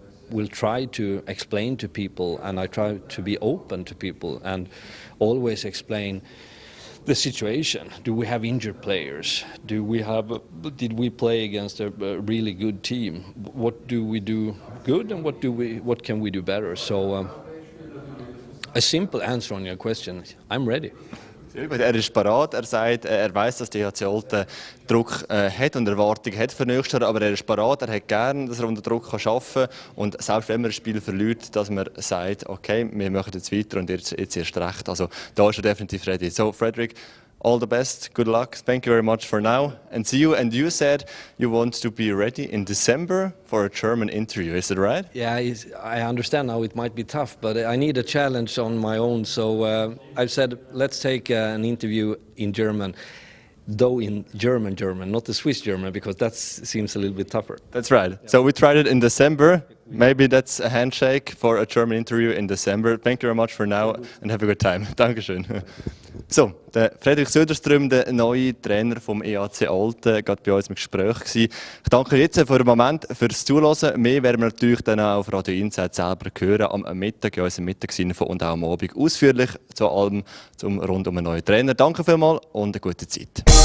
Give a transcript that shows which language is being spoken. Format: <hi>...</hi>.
<en>Will try to explain to people, and I try to be open to people and always explain the situation. Do we have injured players? Did we play against a really good team? What do we do good, and what can we do better? So a simple answer on your question, I'm ready.</en> <de>Ist parat. Sagt, weiß, dass die EHC Olten Druck hat und Erwartungen hat für nächstes Jahr, aber ist parat. Hat gern, dass unter Druck arbeiten kann und selbst wenn man ein Spiel verliert, dass man sagt, okay, wir machen jetzt weiter und jetzt erst recht. Also da ist definitiv ready.</de> <en>So, Fredrik, all the best, good luck, thank you very much for now, and see you. And you said you want to be ready in December for a German interview, is it right? Yeah, I understand now it might be tough, but I need a challenge on my own, so I've said let's take an interview in German, though in German, not the Swiss German, because that seems a little bit tougher. That's right. So we tried it in December. Maybe that's a handshake for a German interview in December. Thank you very much for now and have a good time.</en> <de>Dankeschön. So, der Fredrik Söderström, der neue Trainer vom EHC Olten, gerade bei uns im Gespräch gewesen. Ich danke jetzt für den Moment fürs Zuhören. Mehr werden wir natürlich dann auch auf Radio Insight selber hören am Mittag, in unserem Mittagsinfo und auch am Abend ausführlich zu allem rund um einen neuen Trainer. Danke vielmals und eine gute Zeit.</de>